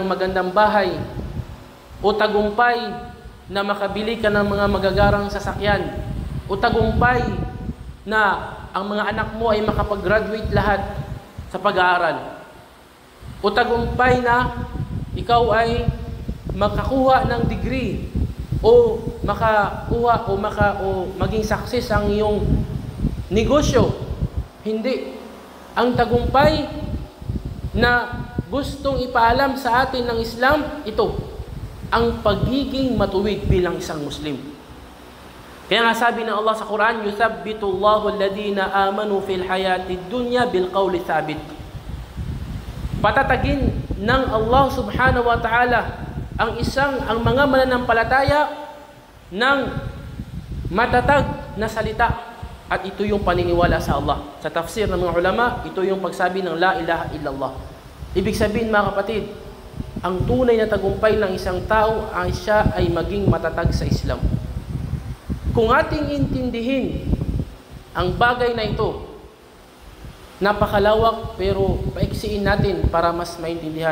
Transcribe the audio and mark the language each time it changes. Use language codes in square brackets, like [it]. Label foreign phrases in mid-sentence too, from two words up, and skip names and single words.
[tl] magandang bahay o tagumpay na makabili ka ng mga magagarang sasakyan o tagumpay na ang mga anak mo ay makapag-graduate lahat sa pag-aaral o tagumpay na ikaw ay makakuha ng degree o makakuha o maging success ang iyong negosyo. Hindi. Ang tagumpay na gustong ipaalam sa atin ng Islam, ito, ang pagiging matuwid bilang isang Muslim. Kaya nga sabi ng Allah sa Quran, [ar] "يثبت الله الذين آمنوا في الحياة الدنيا بالقول الثابت." [tl] Patatagin ng Allah [ar] سبحانه وتعالى [tl] ang mga mananampalataya ng matatag na salita, at ito yung paniniwala sa Allah. Sa tafsir ng mga ulama, ito yung pagsabi ng [ar] لا إله إلا الله. [tl] Ibig sabihin, mga kapatid, ang tunay na tagumpay ng isang tao ay siya ay maging matatag sa Islam. Kung ating intindihin ang bagay na ito, napakalawak pero paiksiin natin para mas maintindihan.